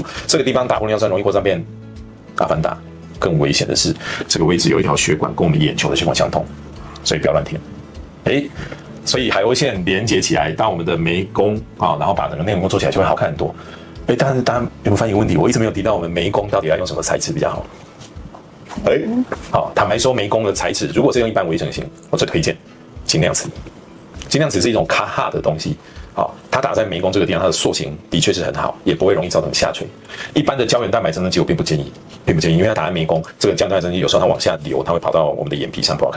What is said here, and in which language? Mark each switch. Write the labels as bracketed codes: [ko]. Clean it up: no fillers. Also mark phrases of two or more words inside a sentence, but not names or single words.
[zh] 這個地方打玻尿酸容易擴散變阿凡達。更危險的是，這個位置有一條血管跟我們眼球的血管相通，所以不要亂填。所以海鷗線連接起來，當我們的眉弓然後把整個內輪廓做起來就會好看很多。但是大家有沒有發現一個問題？我一直沒有提到我們眉工到底要用什麼材質比較好。好，坦白說，眉工的材質如果是用一般微整形，我最推薦精亮瓷。精亮瓷是一種卡哈的東西，好，它打在眉弓這個地方，它的塑形的確是很好，也不会容易造成下垂。一般的胶原蛋白增生劑我並不建议，因為它打在眉弓，这个胶原蛋白增生劑有时候它往下流，它會跑到我們的眼皮上不好看。